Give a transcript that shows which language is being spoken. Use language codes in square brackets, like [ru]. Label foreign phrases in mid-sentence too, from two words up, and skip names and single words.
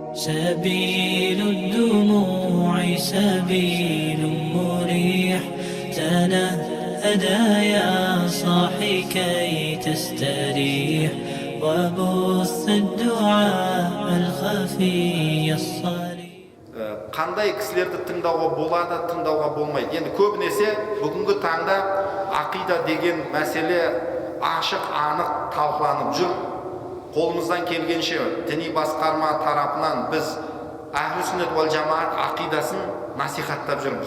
[ar] سبيل الدموع سبيل مريح تنهدى يا صاحي كي تستريح وبث الدعاء الخفي الصريح. [kk] Қандай кісілерді тыңдауға болады, тыңдауға болмайды. Енді көбінесе бүгінгі таңда ақида деген мәселе ашық, анық талқыланып жүр. Қолымыздан келгенше діни басқарма тарапынан біз [ar] أهل السنة والجماعة [kk] ақидасын насихаттап жүрміз.